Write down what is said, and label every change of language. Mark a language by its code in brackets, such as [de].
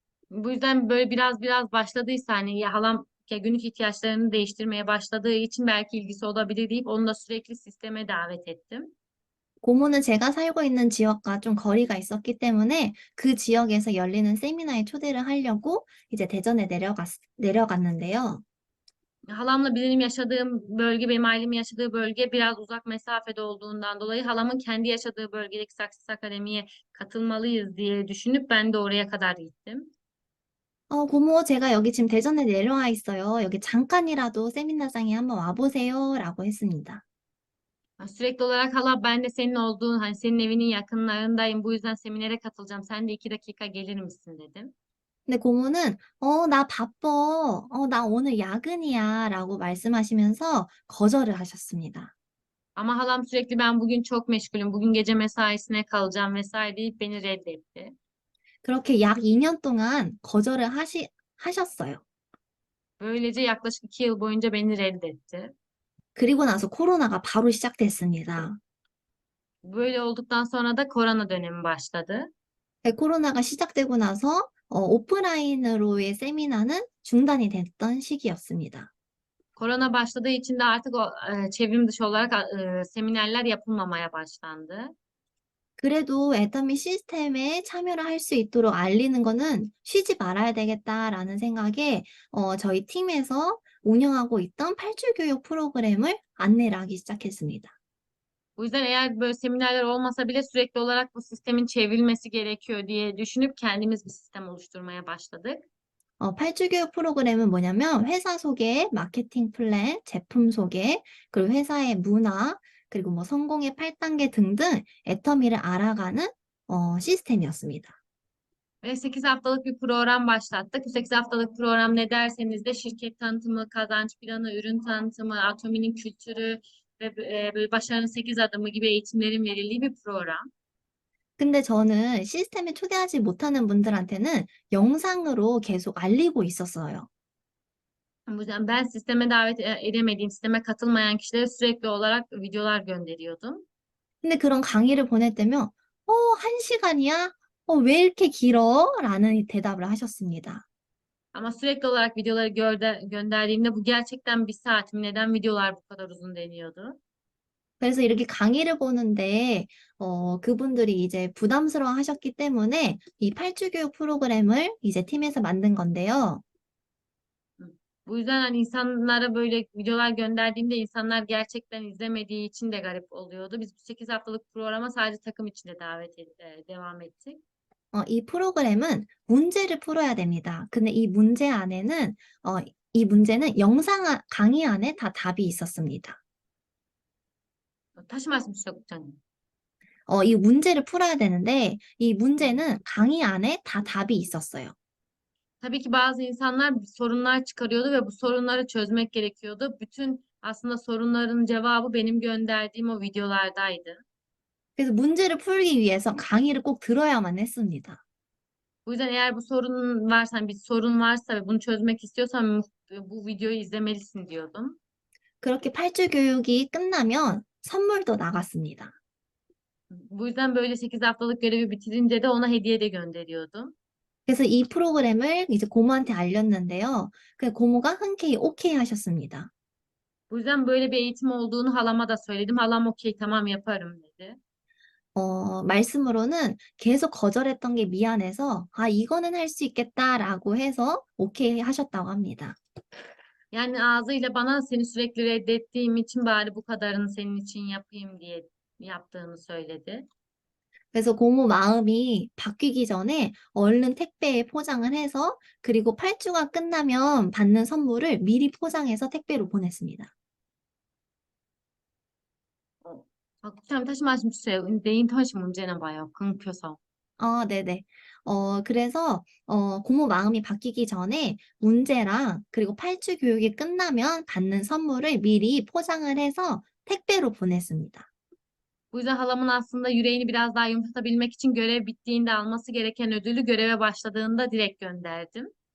[tr] Bu yüzden böyle biraz başladıysa hani ya halam ya günlük ihtiyaçlarını değiştirmeye başladığı için belki ilgisi olabilir deyip onu da sürekli sisteme davet ettim. [ko] 고모는 제가 살고 있는 지역과 좀 거리가 있었기 때문에 그 지역에서 열리는 세미나에 초대를 하려고 이제 대전에 내려갔는데요. [tr] Halamla benim yaşadığım bölge, benim ailemin yaşadığı bölge biraz uzak mesafede olduğundan dolayı halamın kendi yaşadığı bölgedeki Success Akademi'ye katılmalıyız diye düşünüp ben de oraya kadar gittim. [ko] 고모, 제가 여기 지금 대전에 내려와 있어요. 여기 잠깐이라도 세미나장에 한번 와보세요. 라고 했습니다. [tr] Sürekli olarak hala ben de senin olduğun, hani senin evinin yakınlarındayım. Bu yüzden seminere katılacağım. Sen de 2 dakika gelir misin dedim. [ko] 근데 고모는, 나 바빠. 나 오늘 야근이야. 라고 말씀하시면서 거절을 하셨습니다. [tr] Ama halam sürekli ben bugün çok meşgulüm. Bugün gece mesaisine kalacağım vesaire deyip beni reddetti. [ko] 그렇게 약 2년 동안 거절을 하셨어요. [tr] Böylece yaklaşık 2 yıl boyunca beni reddetti. [ko] 그리고 나서 코로나가 바로 시작됐습니다. [tr] Böyle olduktan sonra da korona dönemi başladı. [ko] 코로나가 시작되고 나서 오프라인으로의 세미나는 중단이 됐던 시기였습니다. [tr] Korona başladığı için de artık o çevrim dışı olarak seminerler yapılmamaya başlandı. [ko] 그래도 애터미 시스템에 참여를 할 수 있도록 알리는 거는 쉬지 말아야 되겠다라는 생각에 저희 팀에서 운영하고 있던 8주 교육 프로그램을 안내를 하기 시작했습니다. [tr] Bu yüzden eğer böyle seminerler olmasa bile sürekli olarak bu sistemin çevrilmesi gerekiyor diye düşünüp kendimiz bir sistem oluşturmaya başladık. [ko] 8주 교육 프로그램은 뭐냐면 회사 소개, 마케팅 플랜, 제품 소개, 그리고 회사의 문화, 그리고 뭐 성공의 8단계 등등 애터미를 알아가는 시스템이었습니다. [tr] Ve 8 haftalık bir program başlattık. Bu 8 haftalık program ne derseniz de şirket tanıtımı, kazanç planı, ürün tanıtımı, Atomi'nin kültürü ve böyle başarının 8 adımı gibi eğitimlerin verildiği bir program. [ko] 근데 저는 시스템에 초대하지 못하는 분들한테는 영상으로 계속 알리고 있었어요. [tr] Bu yüzden ben sisteme davet edemediğim, sisteme katılmayan kişilere sürekli olarak videolar gönderiyordum. [ko] 근데 그런 강의를 보낼 때면, 1시간이야? 왜 이렇게 길어? 라는 대답을 하셨습니다. [tr] Ama sürekli olarak videoları gönderdiğimde bu gerçekten 1 saat mi? Neden videolar bu kadar uzun deniyordu? [ko] 그래서 이렇게 강의를 보는데, 그분들이 이제 부담스러워 하셨기 때문에 이 8주 교육 프로그램을 이제 팀에서 만든 건데요. [tr] Bu yüzden hani insanlara böyle videolar gönderdiğimde insanlar gerçekten izlemediği için de garip oluyordu. Biz bu 8 haftalık programa sadece takım içinde devam ettik. [ko] 이 프로그램은 문제를 풀어야 됩니다. 근데 이 문제 안에는, 이 문제는 강의 안에 다 답이 있었습니다. 다시 말씀 주세요, 국장님. 이 문제를 풀어야 되는데, 이 문제는 강의 안에 다 답이 있었어요. [tr] Tabii ki bazı insanlar sorunlar çıkarıyordu ve bu sorunları çözmek gerekiyordu. Bütün aslında sorunların cevabı benim gönderdiğim o videolardaydı. [ko] 그래서 문제를 풀기 위해서 강의를 꼭 들어야만 했습니다. [tr] Bu yüzden eğer bu sorun varsa, hani bir sorun varsa ve bunu çözmek istiyorsan bu videoyu izlemelisin diyordum. [ko] 그렇게 8주 교육이 끝나면 선물도 나갔습니다. [tr] Bu yüzden böyle 8 haftalık görevi bitirince de ona hediye de gönderiyordum. [ko] 그래서 이 프로그램을 이제 고모한테 알렸는데요. 그 고모가 흔쾌히 오케이 하셨습니다. [tr] Bu yüzden böyle bir eğitim olduğunu halama da söyledim. Halam okey tamam yaparım dedi. [ko] 말씀으로는 계속 거절했던 게 미안해서, 이거는 할 수 있겠다라고 해서 오케이 하셨다고 합니다. [tr] Yani ağzıyla bana seni sürekli reddettiğim için bari bu kadarını senin için yapayım diye yaptığını söyledi. [ko] 그래서 고모 마음이 바뀌기 전에 얼른 택배에 포장을 해서 그리고 8주가 끝나면 받는 선물을 미리 포장해서 택배로 보냈습니다. 국장님 다시 말씀 주세요. 근데 인터넷이 문제나 봐요. 끊겨서. 네네. 그래서 고모 마음이 바뀌기 전에 문제랑 그리고 8주 교육이 끝나면 받는 선물을 미리 포장을 해서 택배로 보냈습니다. [tr] Bu yüzden halamın aslında yüreğini biraz daha yumuşatabilmek için görev bittiğinde alması gereken ödülü göreve başladığında direkt gönderdim.